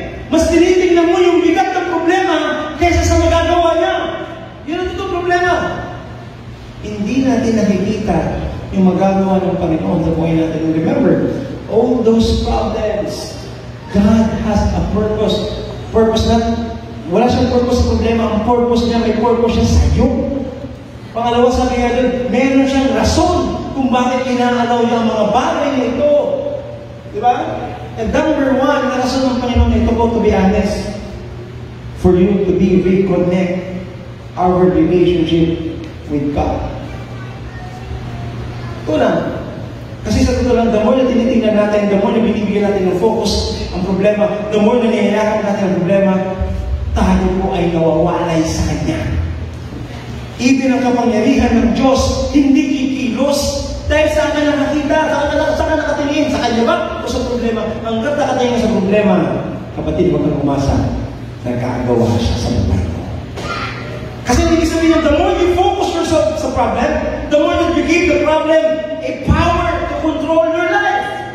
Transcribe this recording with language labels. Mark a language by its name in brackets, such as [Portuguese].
[Filipino] Mas tinitingnan mo yung bigat ng problema kaysa sa magagawa niya. Yun ang totoong problema. Hindi natin nakikita yung magagawa ng Panginoon sa buhay natin. [English] Remember, all those problems, God has a purpose. [Filipino] Purpose na, wala siyang purpose sa problema. Ang purpose niya, may purpose siya sa iyo. Pangalawa, sabi nga doon, meron siyang rason kung bakit inaalaw niya ang mga bagay na ito. Diba? [English] And number one, [Filipino] na rason ng Panginoon na ito po, [English] to be honest, for you to be reconnect our relationship with God. [Filipino] Ito lang. Kasi sa totoo lang, the more na tinitingnan natin, the more na binibigyan natin ng focus ang problema, the more na nihihirapan natin ang problema, tayo po ay nawawalay sa Kanya. Even ang kapangyarihan ng Diyos, hindi kikilos dahil saan ka nakakita, saan ka nakatingin, sa Kanya ba o sa problema? Hanggat nakatingin sa problema, kapatid, huwag kang umasa, nagkagawa siya sa buhay mo. Kasi hindi sabihin niya, [English] the more you focus yourself sa problem, the more you give the problem a power to control your life.